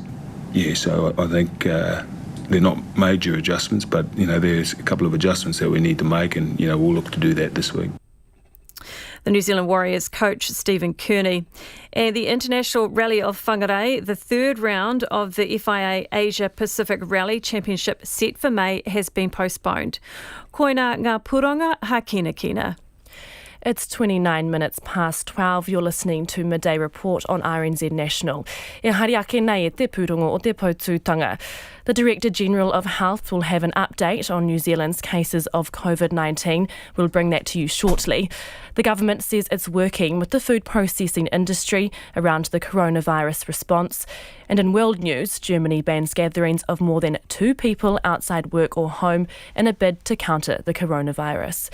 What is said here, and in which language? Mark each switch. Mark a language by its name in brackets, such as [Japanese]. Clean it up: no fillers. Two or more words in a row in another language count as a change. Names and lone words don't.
[English] Yeah, so I think they're not major adjustments, but, there's a couple of adjustments that we need to make, and, we'll look to do that this week. The New Zealand Warriors coach Stephen Kearney. And the International Rally of Whangarei, the third round of the FIA Asia Pacific Rally Championship set for May, has been postponed. [Māori] Koina ngā pūronga ha [English] It's 29 minutes past 12. You're listening to Midday Report on RNZ National. [Māori] E hari ake nei e te pūrongo o te pautūtanga. [English] The Director General of Health will have an update on New Zealand's cases of COVID-19. We'll bring that to you shortly. The government says it's working with the food processing industry around the coronavirus response. And in world news, Germany bans gatherings of more than 2 people outside work or home in a bid to counter the coronavirus.